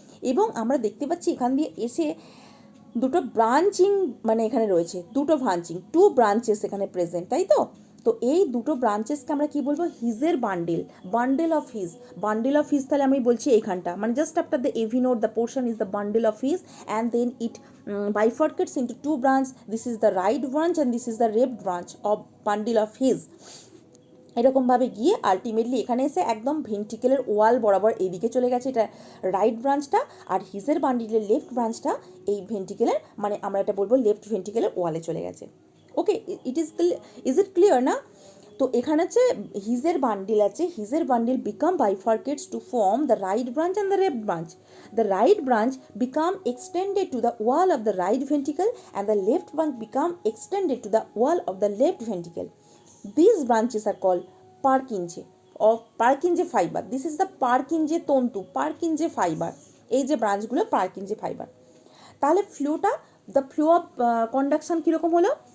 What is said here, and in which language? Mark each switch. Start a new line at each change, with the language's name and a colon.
Bangla: এবং আমরা দেখতে পাচ্ছি এখান দিয়ে এসে দুটো ব্রাঞ্চিং মানে এখানে রয়েছে, দুটো ব্রাঞ্চিং, টু ব্রাঞ্চেস এখানে প্রেজেন্ট, তাই তো। তো এই দুটো ব্রাঞ্চেসকে আমরা কি বলবো, হিজের bundle, bundle of his, bundle of his, তাহলে আমি বলছি এইখানটা মানে
English: Just after the AV node the portion is the bundle of His and then it bifurcates into two branch. This is the right branch and this is the left branch of bundle of his.
Bangla: এরকমভাবে গিয়ে ultimately এখানে এসে একদম ভেন্ট্রিকেলের ওয়াল বরাবর এইদিকে চলে গেছে, এটা রাইট ব্রাঞ্চটা, আর হিজের বান্ডিলের লেফট ব্রাঞ্চটা এই ভেন্ট্রিকেলের মানে আমরা এটা বলবো লেফট ভেন্ট্রিকেলের ওয়ালে চলে গেছে। ওকে,
English: is it clear
Bangla: না? তো এখানে হচ্ছে হিজের বান্ডিল আছে, হিজের bundle
English: Become bifurcates to form the right branch and the left branch. The right branch become extended to the wall of the right ventricle and the left branch become extended to the wall of the left ventricle. These branches are called Purkinje of Purkinje fiber. This is the Purkinje তন্তু, Purkinje fiber.
Bangla: এই যে ব্রাঞ্চগুলো Purkinje fiber. তাহলে ফ্লোটা,
English: the flow of conduction
Bangla: কীরকম হলো?